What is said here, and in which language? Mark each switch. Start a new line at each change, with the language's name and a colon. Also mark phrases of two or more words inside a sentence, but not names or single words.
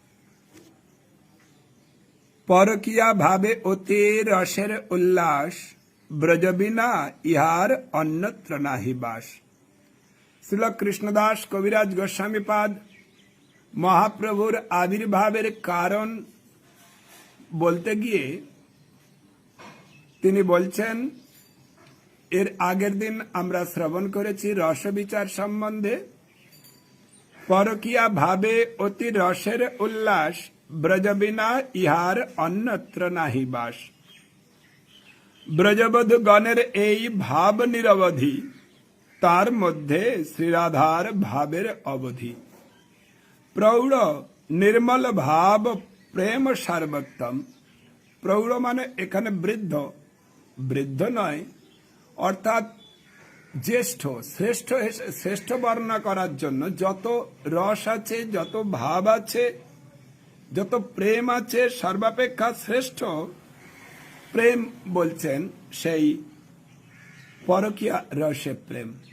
Bangla: পরকিয়া ভাবে অতি রসের উল্লাস ব্রজবিনা ইহার অন্যত্র নাহি বাস। শ্রীল কৃষ্ণদাস কবিরাজ গোস্বামীপাদ মহাপ্রভুর আবির্ভাবের কারণ বলতে গিয়ে তিনি बोलছেন এর আগের দিন আমরা শ্রবণ करेছি রস বিচার সম্বন্ধে। পরকিয়া ভাবে অতি রসের উল্লাস ব্রজবিনা ইহার অন্যত্র নাহি বাস। ব্রজবধূ গণের এই ভাব নিরবধি তার মধ্যে শ্রীরাধার ভাবের অবধি। প্রৌঢ় নির্মল ভাব প্রেম সার্বত্তম। প্রৌঢ় মানে এখানে বৃদ্ধ, বৃদ্ধ নয় অর্থাৎ জ্যেষ্ঠ, শ্রেষ্ঠ শ্রেষ্ঠ বর্ণনা করার জন্য যত রস আছে, যত ভাব আছে, যত প্রেম আছে, সর্বাপেক্ষা শ্রেষ্ঠ প্রেম বলছেন সেই পরকীয়া রসে প্রেম।